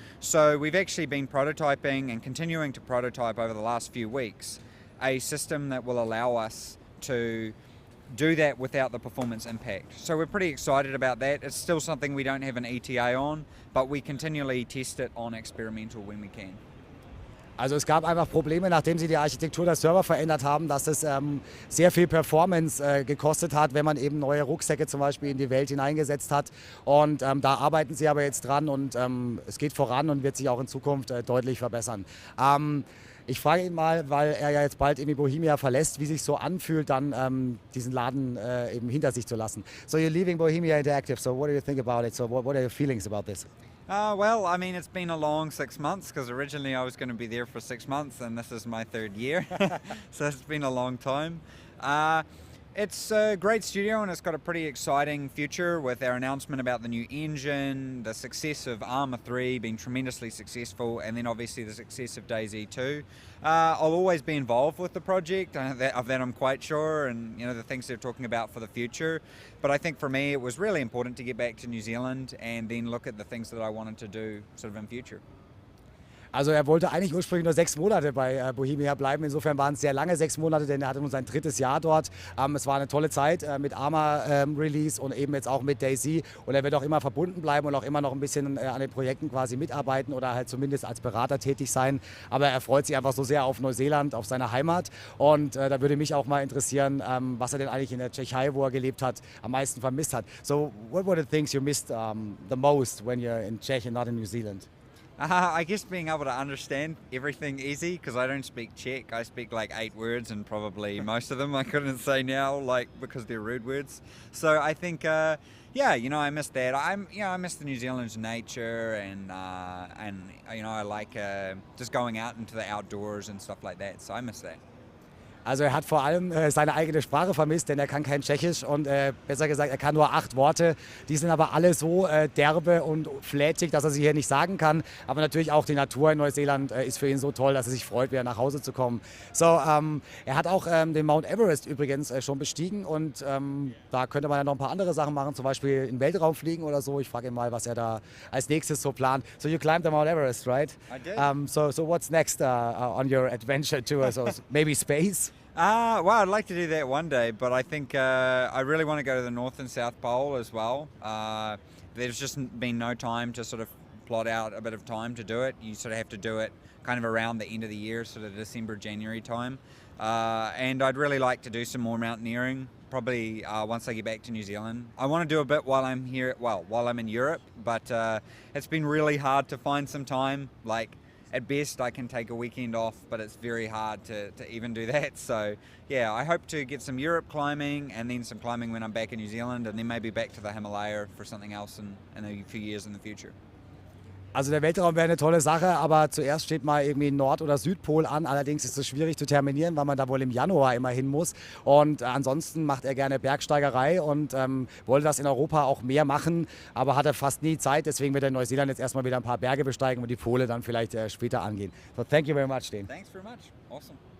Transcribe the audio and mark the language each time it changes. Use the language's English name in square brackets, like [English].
[English] So we've actually been prototyping and continuing to prototype over the last few weeks a system that will allow us to do that without the performance impact. So we're pretty excited about that. It's still something we don't have an ETA on, but we continually test it on experimental when we can. [German] Also es gab einfach Probleme, nachdem sie die Architektur der Server verändert haben, dass es sehr viel Performance gekostet hat, wenn man eben neue Rucksäcke zum Beispiel in die Welt hineingesetzt hat. Und da arbeiten sie aber jetzt dran und es geht voran und wird sich auch in Zukunft deutlich verbessern. Ich frage ihn mal, weil er ja jetzt bald irgendwie Bohemia verlässt, wie sich so anfühlt, dann diesen Laden eben hinter sich zu lassen. [English] So you're leaving Bohemia Interactive, so what do you think about it? So what are your feelings about this? Well, I mean, it's been a long 6 months because originally I was going to be there for 6 months and this is my third year. So it's been a long time. It's a great studio and it's got a pretty exciting future with our announcement about the new engine, the success of Arma 3 being tremendously successful, and then obviously the success of DayZ 2. I'll always be involved with the project, of that I'm quite sure, and you know the things they're talking about for the future. But I think for me it was really important to get back to New Zealand and then look at the things that I wanted to do sort of in future. [German] Also er wollte eigentlich ursprünglich nur 6 Monate bei Bohemia bleiben. Insofern waren es sehr lange 6 Monate, denn er hatte nun sein 3. Jahr dort. Es war eine tolle Zeit mit Arma-Release und eben jetzt auch mit DayZ. Und er wird auch immer verbunden bleiben und auch immer noch ein bisschen an den Projekten quasi mitarbeiten oder halt zumindest als Berater tätig sein. Aber er freut sich einfach so sehr auf Neuseeland, auf seine Heimat. Und da würde mich auch mal interessieren, was er denn eigentlich in der Tschechei, wo er gelebt hat, am meisten vermisst hat. [English] So, what were the things you missed the most when you're in Czech and not in New Zealand? I guess being able to understand everything easy, because I don't speak Czech. I speak like 8 words and probably most of them I couldn't say now, like because they're rude words. So I think, yeah, you know, I miss that. I miss the New Zealand nature and you know, I like just going out into the outdoors and stuff like that. So I miss that. [German] Also er hat vor allem seine eigene Sprache vermisst, denn er kann kein Tschechisch und besser gesagt, er kann nur 8 Worte. Die sind aber alle so derbe und flätig, dass er sie hier nicht sagen kann. Aber natürlich auch die Natur in Neuseeland ist für ihn so toll, dass er sich freut, wieder nach Hause zu kommen. So, er hat auch den Mount Everest übrigens schon bestiegen und da könnte man ja noch ein paar andere Sachen machen, zum Beispiel in den Weltraum fliegen oder so. Ich frage ihn mal, was er da als nächstes so plant. [English] So you climbed the Mount Everest, right? I did. So what's next on your adventure tour? So maybe space? Well, I'd like to do that one day, but I think I really want to go to the North and South Pole as well. There's just been no time to sort of plot out a bit of time to do it. You sort of have to do it kind of around the end of the year, sort of December, January time. And I'd really like to do some more mountaineering, probably once I get back to New Zealand. I want to do a bit while I'm here, while I'm in Europe, but it's been really hard to find some time. Like, at best I can take a weekend off, but it's very hard to even do that. So yeah, I hope to get some Europe climbing and then some climbing when I'm back in New Zealand and then maybe back to the Himalaya for something else in a few years in the future. [German] Also der Weltraum wäre eine tolle Sache, aber zuerst steht mal irgendwie Nord- oder Südpol an. Allerdings ist es schwierig zu terminieren, weil man da wohl im Januar immer hin muss. Und ansonsten macht er gerne Bergsteigerei und wollte das in Europa auch mehr machen, aber hatte fast nie Zeit. Deswegen wird er in Neuseeland jetzt erstmal wieder ein paar Berge besteigen und die Pole dann vielleicht später angehen. [English] So, thank you very much, Dean. Thanks very much. Awesome.